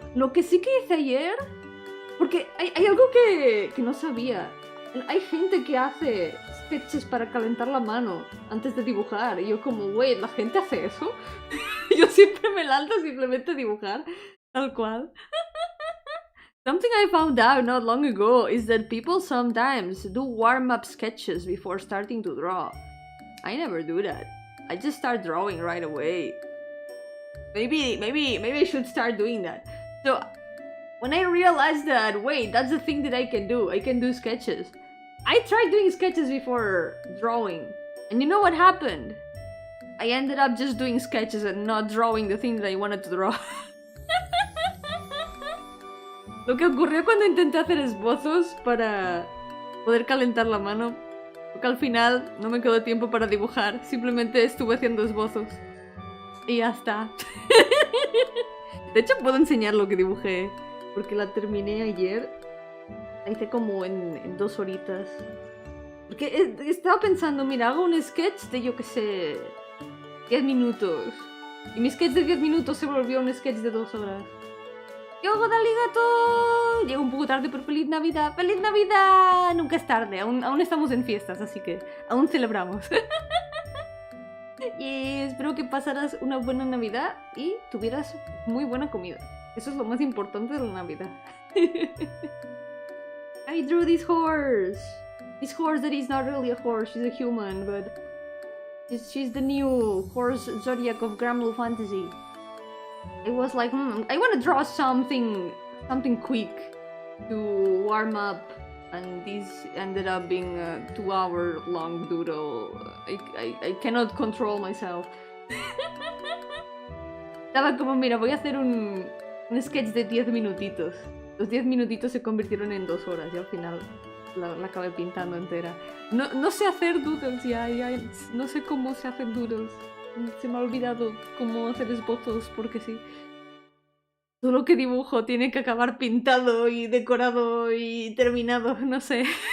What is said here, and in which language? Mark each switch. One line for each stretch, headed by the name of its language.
Spanish: Lo que sí que hice ayer... Porque hay algo que no sabía. Hay gente que hace sketches para calentar la mano antes de dibujar. Y yo como, wait, ¿la gente hace eso? Yo siempre me lanzo simplemente a dibujar. Tal cual.
English: Something I found out not long ago is that people sometimes do warm-up sketches before starting to draw. I never do that. I just start drawing right away. Maybe I should start doing that. So, when I realized that, wait, that's the thing that I can do sketches. I tried doing sketches before drawing. And you know what happened? I ended up just doing sketches and not drawing the thing that I wanted to draw.
Spanish: Lo que ocurrió cuando intenté hacer esbozos para poder calentar la mano, porque al final no me quedó tiempo para dibujar, simplemente estuve haciendo esbozos. Y ya está. De hecho puedo enseñar lo que dibujé, porque la terminé ayer. La hice como en 2 horitas. Porque estaba pensando, mira, hago un sketch de yo que sé, 10 minutos. Y mi sketch de 10 minutos se volvió un sketch de 2 horas. ¡Yogo daligato! Llego un poco tarde, pero ¡feliz Navidad! ¡Feliz Navidad! Nunca es tarde, aún estamos en fiestas, así que aún celebramos. Y espero que pasaras una buena Navidad y tuvieras muy buena comida. Eso es lo más importante de la Navidad.
English: I drew this horse. This horse that is not really a horse, she's a human, but she's the new horse zodiac of Gramble Fantasy. I was like, I want to draw something quick to warm up, and this ended up being a 2-hour long doodle. I cannot control myself.
Spanish: Estaba como, mira, voy a hacer un sketch de 10 minutitos. Los 10 minutitos se convirtieron en 2 horas y al final la acabé pintando entera. No sé hacer doodles ya, no sé cómo se hacen doodles. Se me ha olvidado cómo hacer esbozos porque sí. Todo lo que dibujo tiene que acabar pintado y decorado y terminado, no sé.